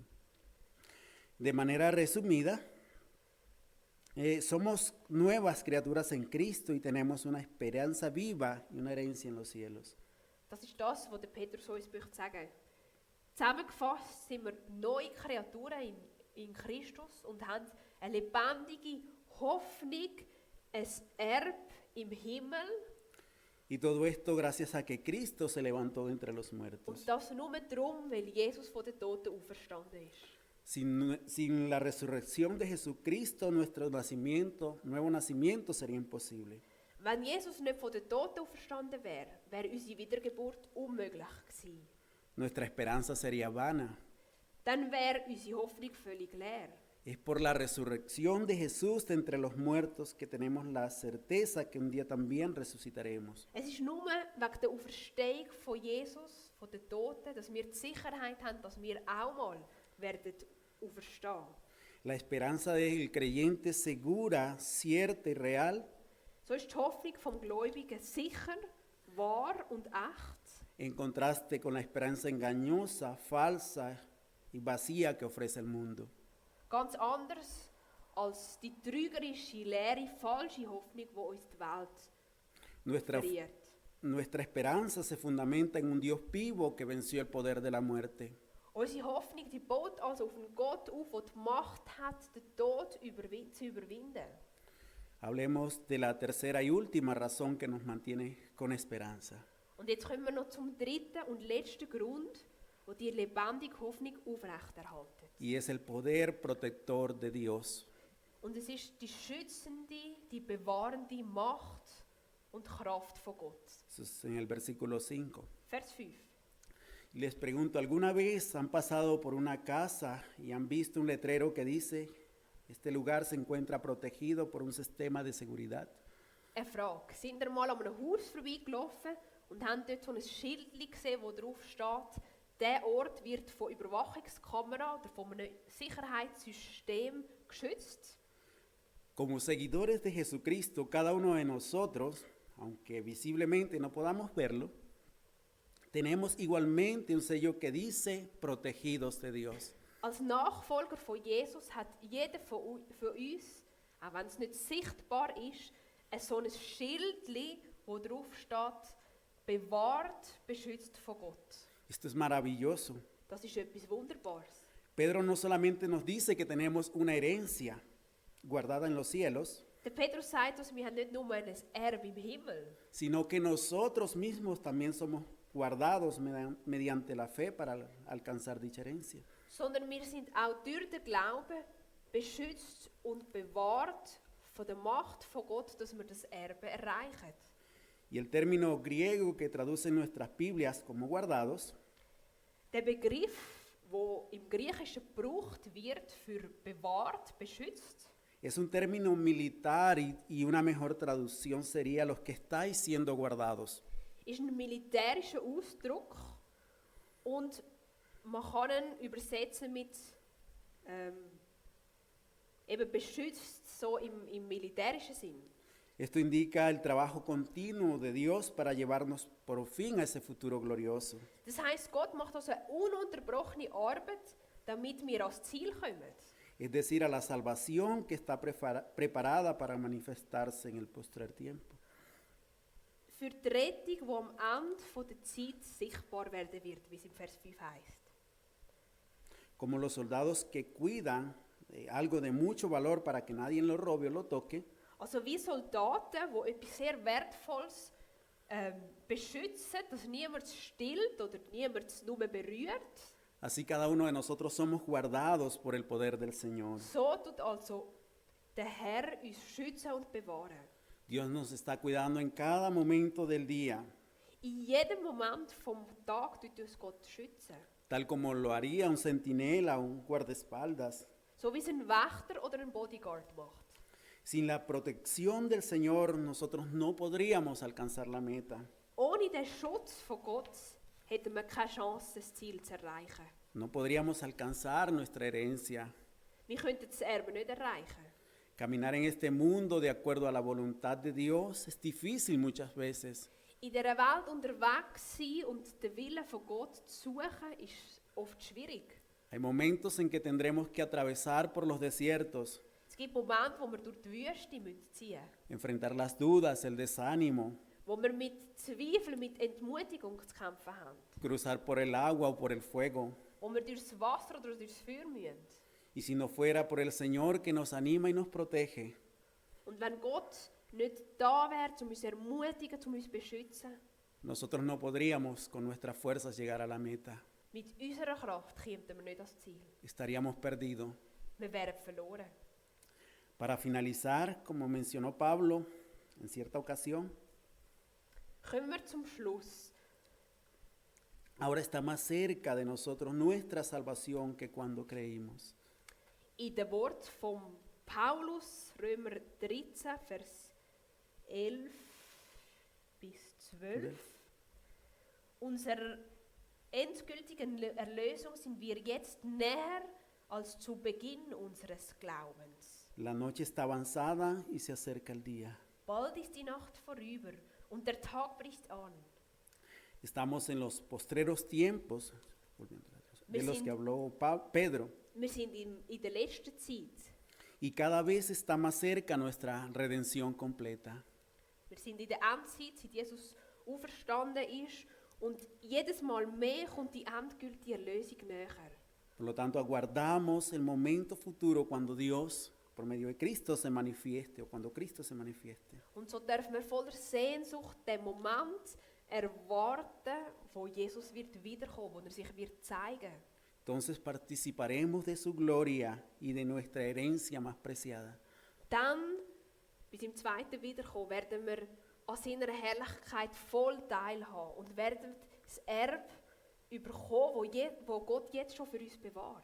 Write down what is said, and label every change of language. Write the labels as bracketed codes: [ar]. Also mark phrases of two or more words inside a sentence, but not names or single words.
[es] De manera resumida, somos nuevas criaturas en Cristo y tenemos una esperanza viva y una herencia en los cielos. [de] Das ist das, was der Petrus uns möchte sagen. Zusammengefasst sind wir neue Kreaturen in Christus und haben eine lebendige Hoffnung, ein Erbe im Himmel. [es] Y todo esto gracias a que Cristo se levantó de entre los muertos. [de] Und das nur darum, weil Jesus von den Toten auferstanden ist. [es] Sin la resurrección de Jesucristo, nuestro nuevo nacimiento sería imposible. [de] Wenn Jesus nicht von den Toten auferstanden wäre, wäre unsere Wiedergeburt unmöglich gewesen. [es] Nuestra esperanza sería vana. [de] Dann wäre unsere Hoffnung völlig leer. [es] Es por la resurrección de Jesús de entre los muertos que tenemos la certeza que un día también resucitaremos. [de] Es ist nur wegen der Auferstehung von Jesus, von den Toten, dass wir die Sicherheit haben, dass wir auch mal werden auferstehen. [es] La esperanza del creyente segura, cierta y real, [de] So ist die Hoffnung vom Gläubigen sicher, wahr und echt, [es] en contraste con la esperanza engañosa, falsa y vacía que ofrece el mundo. [de] ganz anders als die trügerische, leere, falsche Hoffnung, die uns die Welt [es] Nuestra, [de] verliert. [es] nuestra esperanza se fundamenta en un Dios vivo que venció el poder de la muerte. [de] Unsere Hoffnung die baut also auf einen Gott auf, der die Macht hat, den Tod zu überwinden. [es] Hablemos de la tercera y última razón que nos mantiene con esperanza. [de] Und jetzt kommen wir noch zum dritten und letzten Grund, wo die lebendige Hoffnung aufrechterhalten. [es] Y es el poder protector de Dios. [de] Und es ist die schützende, die bewahrende Macht und Kraft von Gott. [es] Eso es en el versículo 5. [de] Vers 5. [es] Y les pregunto, ¿alguna vez han pasado por una casa y han visto un letrero que dice, este lugar se encuentra protegido por un sistema de seguridad? [de] Eine Frage. Sind ihr mal an einem Haus vorbeigelaufen und haben dort so ein Schild gesehen, wo drauf steht, der Ort wird von Überwachungskamera oder von einem Sicherheitssystem geschützt? [es] Como seguidores de Jesucristo, cada uno de nosotros, aunque visiblemente no podamos verlo, tenemos igualmente un sello que dice protegidos de Dios. [de] Als Nachfolger von Jesus hat jeder von uns, auch wenn es nicht sichtbar ist, so ein Schildli, wo drauf steht, bewahrt, beschützt von Gott. [es] Esto es maravilloso. [de] Das ist etwas Wunderbares. [es] Pedro no solamente nos dice que tenemos una herencia guardada en los cielos, [de] Der Petrus sagt uns, wir haben nicht nur ein Erbe im Himmel, [es] sino que nosotros mismos también somos guardados mediante la fe para alcanzar dicha herencia. [de] sondern wir sind auch durch den Glauben beschützt und bewahrt von der Macht von Gott, dass wir das Erbe erreichen. [es] Y el término griego que traduce en nuestras Biblias como guardados [de] Der Begriff, wo im Griechischen gebraucht wird für bewahrt, beschützt, [es] es un término militar y una mejor traducción sería los que estáis siendo guardados. [de] ist ein militärischer Ausdruck und man kann ihn übersetzen mit eben beschützt, so im militärischen Sinn. [es] Esto indica el trabajo continuo de Dios para llevarnos por fin a ese futuro glorioso. [de] Das heisst, Gott macht also eine ununterbrochene Arbeit, damit wir ans Ziel kommen. [es] Es decir, a la salvación que está preparada para manifestarse en el postrer tiempo. [de] Für die Rettung, die am Ende der Zeit sichtbar werden wird, wie es im Vers 5 heißt. [es] Como los soldados que cuidan algo de mucho valor para que nadie lo robe o lo toque, [de] Also wie Soldaten, die etwas sehr Wertvolles beschützen, dass niemand es stillt oder niemand es nur berührt. [es] Así cada uno de nosotros somos guardados por el poder del Señor. [de] So tut also der Herr uns schützen und bewahren. [es] Dios nos está cuidando en cada momento del día, [de] In jedem Moment vom Tag tut uns Gott schützen. [es] tal como lo haría un centinela o un guardaespaldas. [de] So wie es ein Wächter oder ein Bodyguard macht. [es] Sin la protección del Señor, nosotros no podríamos alcanzar la meta. [de] Ohne den Schutz von Gott hätten wir keine Chance, das Ziel zu erreichen. [es] No podríamos alcanzar nuestra herencia. [de] Wir könnten das Erbe nicht erreichen. [es] Caminar en este mundo de acuerdo a la voluntad de Dios es difícil muchas veces. [de] In dieser Welt unterwegs sein und den Willen von Gott zu suchen, ist oft schwierig. [es] Hay momentos en que tendremos que atravesar por los desiertos, [de] Es gibt Momente, wo wir durch die Wüste ziehen müssen, [es] enfrentar las dudas, el desánimo, [de] wo wir mit Zweifeln, mit Entmutigung zu kämpfen haben, [es] cruzar por el agua o por el fuego. [de] wo wir durchs Wasser oder durchs Feuer müssen. [es] Y si no fuera por el Señor que nos anima y nos protege, [de] Und wenn Gott nicht da wäre, um uns zu ermutigen, um uns zu beschützen, [es] nosotros no podríamos con nuestras fuerzas llegar a la meta. [de] mit unserer Kraft kämen wir nicht ans Ziel. [es] Estaríamos perdidos. [de] Wir wären verloren. [es] Para finalizar, como mencionó Pablo en cierta ocasión, [de] Kommen wir zum Schluss. [es] ahora está más cerca de nosotros nuestra salvación que cuando creímos. [de] In dem Wort von Paulus, Römer 13, Vers 11 bis 12. Unserer endgültigen Erlösung sind wir jetzt näher als zu Beginn unseres Glaubens. [es] La noche está avanzada y se acerca el día. [de] Bald ist die Nacht vorüber und der Tag bricht an. [es] Estamos en los postreros tiempos, de los que habló Pedro, [de] Wir sind in der letzten Zeit. [es] y cada vez está más cerca nuestra redención completa. [de] Wir sind in der Endzeit, seit Jesus auferstanden ist. Und jedes Mal mehr kommt die endgültige Erlösung näher. [es] Por lo tanto, aguardamos el momento futuro cuando Dios, por medio de Cristo, se manifieste, o cuando Cristo se manifieste. [de] Und so dürfen wir voller Sehnsucht den Moment erwarten, wo Jesus wird wiederkommen, wo er sich wird zeigen. [es] Entonces participaremos de su gloria y de nuestra herencia más preciada. [de] Dann, bis im zweiten Wiederkommen, werden wir an seiner Herrlichkeit voll teilhaben und werden das Erbe bekommen, wo Gott jetzt schon für uns bewahrt.